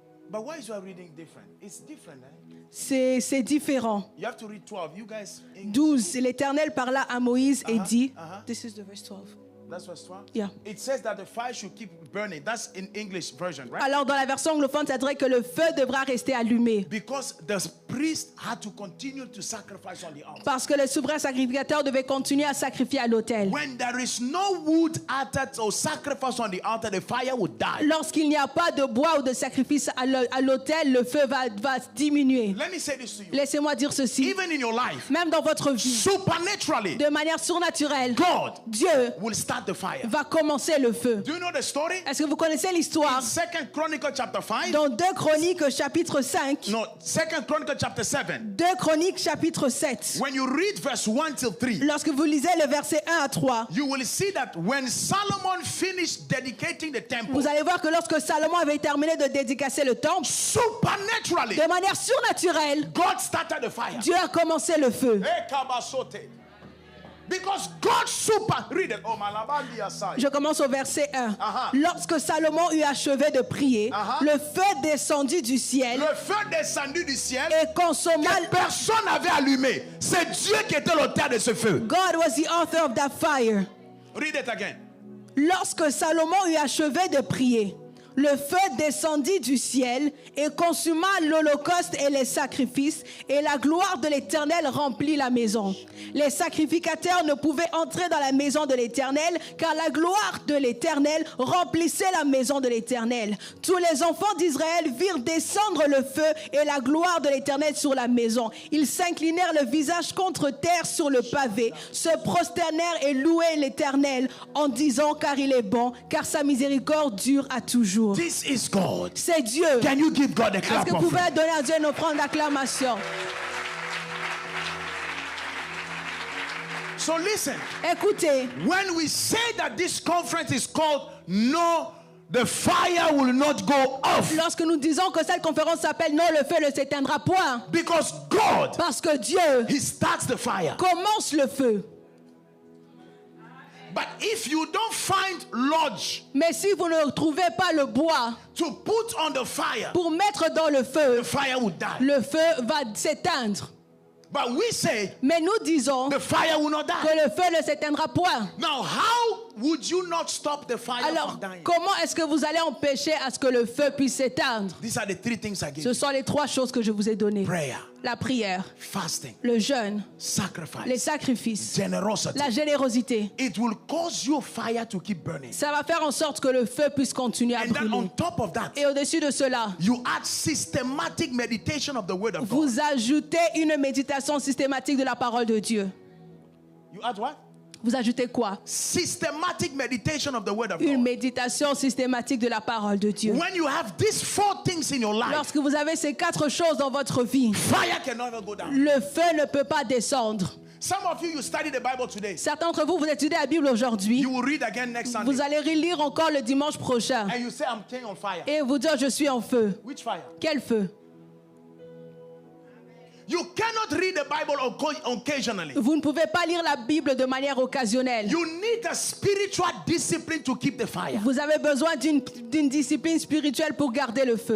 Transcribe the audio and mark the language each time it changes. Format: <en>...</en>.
<en>But why is you are reading different? It's different, eh?</en> <fr>c'est différent.</fr> <en>You have to read 12. You guys, English,</en> <fr>12. L'Éternel parla à Moïse et dit,</fr> <en>This is the verse 12. that's verse 12? Yeah. It says that the fire should keep burning. That's in English version, right?</en> <fr>Alors dans la version anglophone, ça dirait que le feu devra rester allumé.</fr> <en>Because the priest had to continue to sacrifice on the altar.</en> <fr>Parce que le souverain sacrificateur devait continuer à sacrifier à l'autel.</fr> <en>When there is no wood added or sacrifice on the altar, the fire would die.</en> <fr>Lorsqu'il n'y a pas de bois ou de sacrifice à l'autel, le feu va diminuer.</fr> <en>Let me say this to you.</en> <fr>Laissez-moi dire ceci.</fr> <en>Even in your life,</en> <fr>Même dans votre vie,</fr> <en>supernaturally,</en> <fr>de manière surnaturelle,</fr> <en>God</en> <fr>Dieu</fr> <en>will start the fire.</en> <fr>va commencer le feu.</fr> <en>Do you know the story?</en> <fr>Est-ce que vous connaissez l'histoire?</fr> <en>In 2 Chronicles chapter 5.</en> <fr>Dans 2 Chroniques chapitre 5,</fr> <en>No, 2 Chronicles chapter 7.</en> <fr>2 Chroniques chapitre 7,</fr> <en>When you read verse 1 till 3,</en> <fr>lorsque vous lisez le verset 1 à 3,</fr> <en>you will see that when Solomon finished dedicating the temple,</en> <fr>vous allez voir que lorsque Salomon avait terminé de dédicacer le temple,</fr> <en>supernaturally,</en> <fr>de manière surnaturelle,</fr> <en>God started the fire.</en> <fr>Dieu a commencé le feu.</fr> <en>Hey, Kabasote. Because God super. Read it. Oh, Malabandi aside.</en> <fr>Je commence au verset 1. Aha. Lorsque Salomon eut achevé de prier, Aha. le feu descendit du ciel Le feu descendu du ciel et consomma. que personne n'avait allumé. C'est Dieu qui était l'auteur de ce feu.</fr> <en>God was the author of that fire. Read it again.</en> <fr>Lorsque Salomon eut achevé de prier, le feu descendit du ciel et consuma l'holocauste et les sacrifices, et la gloire de l'Éternel remplit la maison. Les sacrificateurs ne pouvaient entrer dans la maison de l'Éternel, car la gloire de l'Éternel remplissait la maison de l'Éternel. Tous les enfants d'Israël virent descendre le feu et la gloire de l'Éternel sur la maison. Ils s'inclinèrent le visage contre terre sur le pavé, se prosternèrent et louaient l'Éternel en disant: car il est bon, car sa miséricorde dure à toujours.</fr> <en>This is God.</en> <fr>C'est Dieu.</fr> <en>Can you give God a</en> <fr>Est-ce</fr> <en>clap</en> <fr>que vous</fr> <en>of</en> <fr>pouvez donner à Dieu une offrande d'acclamation?</fr> <en>So listen,</en> <fr>Écoutez,</fr> <en>when we say that this conference is called No, the fire will not go off.</en> <fr>lorsque nous disons que cette conférence s'appelle Non, le feu ne s'éteindra point,</fr> <en>Because God,</en> <fr>parce que Dieu</fr> <en>He starts the fire.</en> <fr>commence le feu.</fr> <en>But if you don't find lodge</en> <fr>Mais si vous ne trouvez pas le bois</fr> <en>to put on the fire,</en> <fr>pour mettre dans le feu,</fr> <en>the fire will die.</en> <fr>le feu va s'éteindre.</fr> <en>But we say</en> <fr>Mais nous disons</fr> <en>the fire will not</en> <fr>que</fr> <en>die.</en> <fr>le feu ne s'éteindra point.</fr> <en>Now, how would you not stop the fire</en> <fr>Alors,</fr> <en>from dying?</en> <fr>comment est-ce que vous allez empêcher à ce que le feu puisse s'éteindre?</fr> <en>These are the three things I gave</en> <fr>Ce</fr> <en>you.</en> <fr>sont les trois choses que je vous ai données.</fr> <en>Prayer,</en> <fr>La prière,</fr> <en>fasting,</en> <fr>le jeûne, les</fr> <en>sacrifice,</en> <fr>sacrifices,</fr> <en>generosity.</en> <fr>la générosité.</fr> <en>It will cause your fire to keep burning.</en> <fr>Ça va faire en sorte que le feu puisse continuer à</fr> <en>And then on</en> <fr>brûler.</fr> <en>top of that,</en> <fr>Et au-dessus de cela,</fr> <en>you add systematic meditation of the word of God.</en> <fr>vous ajoutez une méditation systématique de la parole de Dieu.</fr> <en>You add what?</en> <fr>Vous ajoutez quoi?</fr> <en>Systematic meditation of the word of</en> <fr>Une</fr> <en>God.</en> <fr>méditation systématique de la parole de Dieu.</fr> <en>When you have these four things in your life,</en> <fr>Lorsque vous avez ces quatre choses dans votre vie,</fr> <en>fire can never go down.</en> <fr>le feu ne peut pas descendre.</fr> <en>Some of you study the Bible today.</en> <fr>Certains d'entre vous, vous étudiez la Bible aujourd'hui.</fr> <en>You will read again next Sunday.</en> <fr>Vous allez relire encore le dimanche prochain.</fr> <en>And you say, I'm king on fire.</en> <fr>Et vous dire, je suis en feu.</fr> <en>Which fire?</en> <fr>Quel feu?</fr> <en>You cannot read the Bible occasionally.</en> <fr>Vous ne pouvez pas lire la Bible de manière occasionnelle.</fr> <en>You need a spiritual discipline to keep the fire.</en> <fr>Vous avez besoin d'une discipline spirituelle pour garder le feu.</fr>